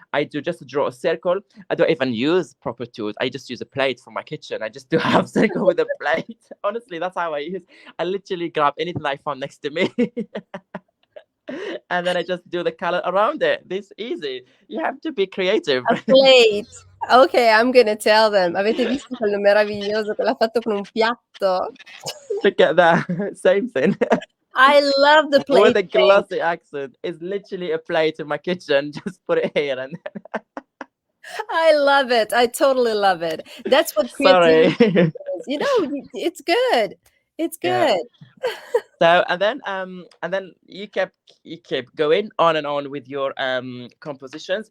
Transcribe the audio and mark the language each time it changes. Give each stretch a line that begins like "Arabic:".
English: I do just draw a circle. I don't even use proper tools. I just use a plate from my kitchen. I just do half circle with a plate. Honestly, that's how I use. I literally grab anything I found next to me. And then I just do the color around it. This easy. You have to be creative. A plate. Okay, I'm gonna tell them.
Italian: Avete visto quello meraviglioso che l'ha fatto con un piatto?
English: Look at that. Same thing. I love the plate With a thing. glossy accent. It's literally a plate in my kitchen. Just put it here and I love it. I totally love it. That's what sorry. creativity is. You know, it's good. It's Yeah. good. So and then you kept going on and on with your compositions.